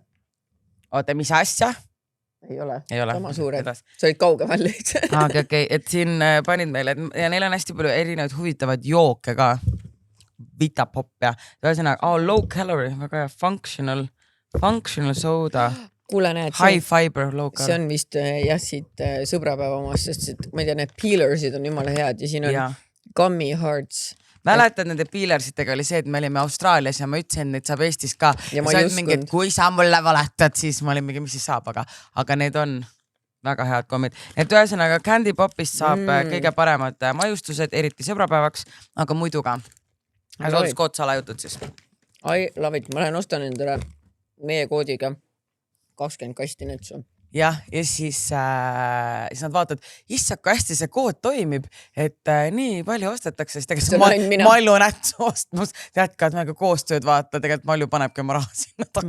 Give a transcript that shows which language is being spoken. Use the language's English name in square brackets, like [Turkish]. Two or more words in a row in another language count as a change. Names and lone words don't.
[Estonian] Oota, mis asja? Ei ole. Sama suured. Sa olid kaugemal lihtsalt. Okay. Et siin panid meile ja neil on hästi palju erinevaid huvitavad jooke ka. Vitapop ja [English] low calorie, [Estonian] väga hea [English] functional soda. [Estonian] Kuule, näed, [English] high fiber, low carb. [Estonian] See on vist siit sõbrapäeva omast, sest ma ei tea, need peelersid on jumala head ja siin on [English] gummy hearts. [Estonian] Mäletad, nende peelersitega oli see, et me olime Austraalias ja ma ütlesin, et saab Eestis ka. Ja ma ei mingi, et kui sa mulle valetad, siis ma olin mingi, mis siis saab, aga need on väga head kommid. Et ühesõnaga Candy Popist saab kõige paremad majustused, eriti sõbrapäevaks, aga muidu ka. Sooduskood salajutud siis. [English] I love it. [Estonian] Ma lähen ostan endale meie koodiga 20 kasti nätsu. Ja siis nad vaatavad, issad, kui hästi see kood toimib, et nii palju ostetakse, siis tegelikult Mallu nätsu ostmus, jätkad mega koostööd vaata, tegelikult Mallu panebki oma raha sinna tagasi.